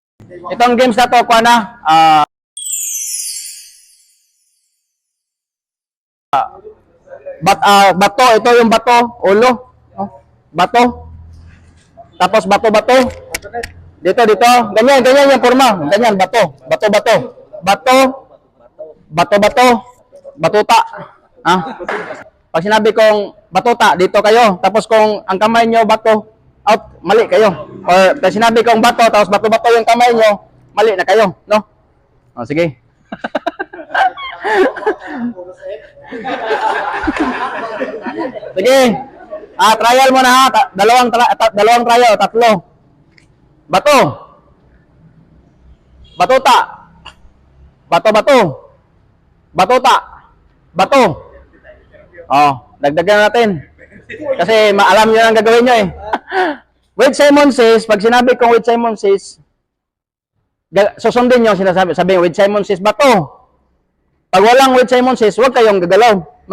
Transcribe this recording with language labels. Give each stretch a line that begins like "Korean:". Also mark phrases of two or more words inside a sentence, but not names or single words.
Filipino: Itong games na to, kuha na. Bato, ito yung bato, ulo. Oh, bato. Tapos bato-bato. Dito. Ganyan yung forma. Ganyan, bato. Bato-bato. Bato. Bato-bato. Batuta. Pag sinabi kong batuta, dito kayo. Tapos kung ang kamay nyo bato, out, mali kayo. Or pag sinabi kong bato, tapos bato-bato yung kamay nyo, mali na kayo. No? O, sige. Sige. Trial mo na ha. Dalawang trial, tatlo. Bato. Batuta. Bato-bato. Batuta. Bato. Oh, dagdagan natin. Kasi alam niyo ang gagawin niyo eh.
English: With Simon Says,
Filipino: pag sinabi kong
English: with Simon Says,
Filipino: susundin niyo sinasabi. Sabihin
English: with Simon Says,
Filipino: bato. Pag walang
English: with Simon Says,
Filipino: huwag kayong gagalaw, no?